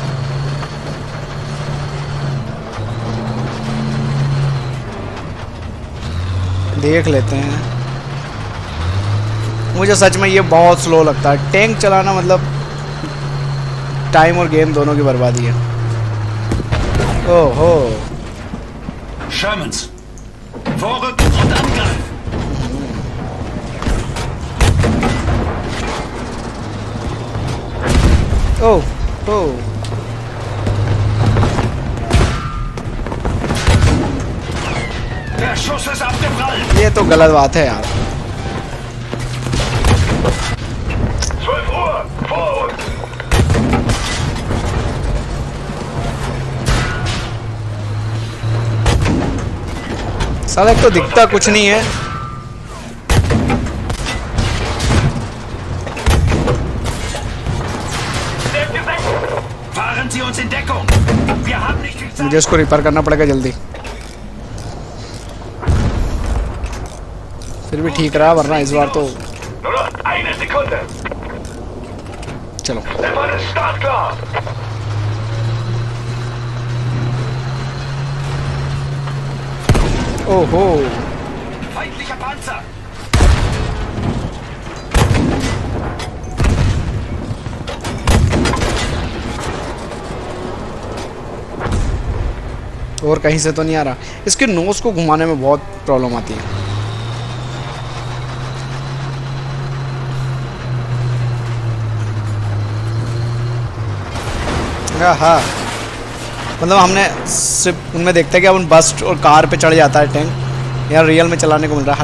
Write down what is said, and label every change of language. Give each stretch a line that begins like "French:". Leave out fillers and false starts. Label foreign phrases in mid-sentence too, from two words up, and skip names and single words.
Hindi: देख लेते हैं। मुझे सच में ये बहुत स्लो लगता है। टैंक चलाना मतलब टाइम और गेम दोनों की बर्बादी है। ओहो,
German: Shermans, vorrücken und angreifen!
Hindi: ओह ओह,
German: Der Schuss ist abgeprallt!
Hindi: ये तो गलत बात है यार।
German: 12 Uhr, vor uns!
Hindi: साला एक तो दिखता कुछ नहीं है।
German: Fahren Sie uns in Deckung! Wir haben nicht viel Zeit!
Hindi: मुझे इसको रिपेयर करना पड़ेगा जल्दी। फिर भी ठीक रहा, वरना इस बार तो
German: Nur noch eine Sekunde!
Hindi: चलो।
German: Der Mann ist startklar!
Hindi: ओहो,
German: Feindlicher Panzer!
Hindi: और कहीं से तो नहीं आ रहा। इसके नोज को घुमाने में बहुत प्रॉब्लम आती है। हाँ, मतलब हमने सिर्फ उनमें देखते हैं कि अपन बस और कार पे चढ़ जाता है टैंक, यहाँ रियल में चलाने को मिल रहा है।